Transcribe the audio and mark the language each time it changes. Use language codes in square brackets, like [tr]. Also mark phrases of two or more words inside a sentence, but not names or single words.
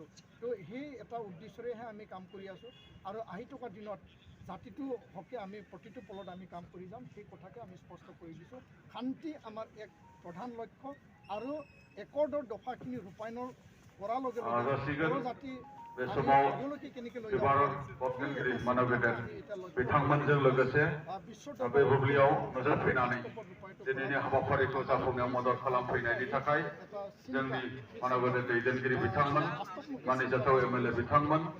[as] তো সেই এটা উদ্দেশ্যৰেহে আমি কাম কৰি আছোঁ আৰু আহি থকা দিনত জাতিটোৰ হকে আমি প্ৰতিটো পলত আমি কাম কৰি যাম, সেই কথাকে আমি স্পষ্ট কৰি দিছোঁ। শান্তি আমাৰ এক প্ৰধান লক্ষ্য আৰু একৰ্ডৰ দফাখিনি ৰূপায়ণৰ কৰাৰ লগে লগে জাতি [brx] बे समाव बिबार बावगिरि मानव गेदेर बिथांमोनजों लोगोसे बे बुब्लियाव नुजाफैनानै दिनैनि हाबाफारिखौ जाफुंनायाव मदद खालामफैनायनि थाखाय जोंनि मानव गेदेर दैदेनगिरि बिथांमोन, मानिजाथाव एमएलए बिथांमोन